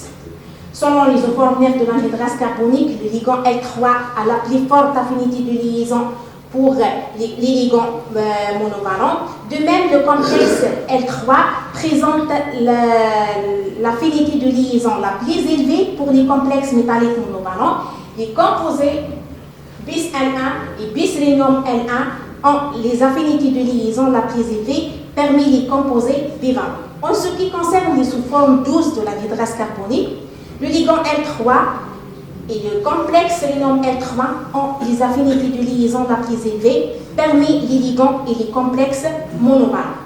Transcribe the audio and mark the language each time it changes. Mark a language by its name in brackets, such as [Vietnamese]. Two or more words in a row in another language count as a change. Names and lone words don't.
[French] Selon les isoformes de l'anhydrase carbonique, le ligand L3 a la plus forte affinité de liaison pour les ligands monovalents. De même, le complexe L3 présente l'affinité de liaison la plus élevée pour les complexes métalliques monovalents. Les composés bis L1 et bis rhénium L1 ont les affinités de liaison la plus élevée parmi les composés bivalents. En ce qui concerne les sous-formes 12 de l'anhydrase carbonique, le ligand L3 et le complexe rhénium L3 ont les affinités de liaison la plus élevée parmi les ligands et les complexes monovalents.